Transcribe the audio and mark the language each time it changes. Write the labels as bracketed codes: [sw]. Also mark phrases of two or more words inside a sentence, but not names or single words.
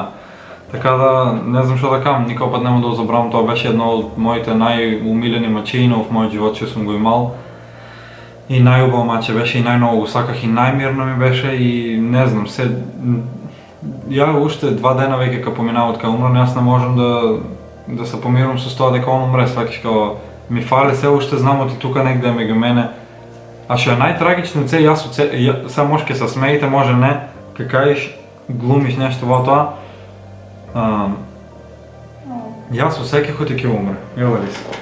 [bg] Така да, не знам шо да кажам, никой път нема да го забравам, това беше едно от моите най-умилени мачи в моят живот, че съм го имал. И най-убаво маче беше и най-много го саках и най-мирно ми беше и не знам, я още 2 дена веќе ка поминава от ка умран, аз не можем да се помирам с това дека он умре, свакиш као ми фали се, още знам оти тука негде меѓу мене. [mk] А што е най-трагично це, сега може ке се смеите, може не, ка кажеш, глумиш нещо во тоа. Јас усеках оти ке умре, јела ли се?